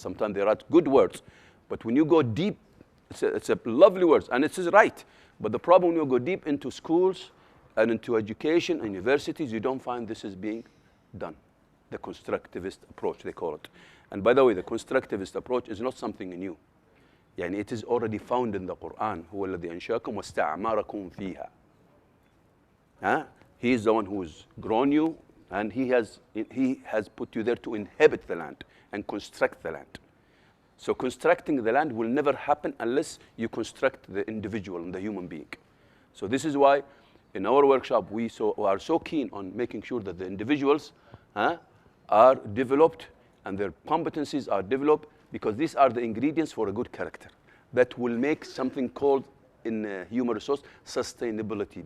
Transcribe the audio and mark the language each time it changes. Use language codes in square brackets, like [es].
[en] Sometimes they write good words, but when you go deep, it's a lovely words, and it is right. But the problem when you go deep into schools and into education and universities, you don't find this is being done. The constructivist approach, they call it. And by the way, the constructivist approach is not something new. [ar] يعني [en] it is already found in the Quran. [ar] هو الذي أنشأكم واستعمركم فيها. [en] He is the one who has grown you, and he has put you there to inhabit the land and construct the land. So constructing the land will never happen unless you construct the individual and the human being. So this is why in our workshop we are so keen on making sure that the individuals are developed and their competencies are developed, because these are the ingredients for a good character that will make something called in human resource sustainability.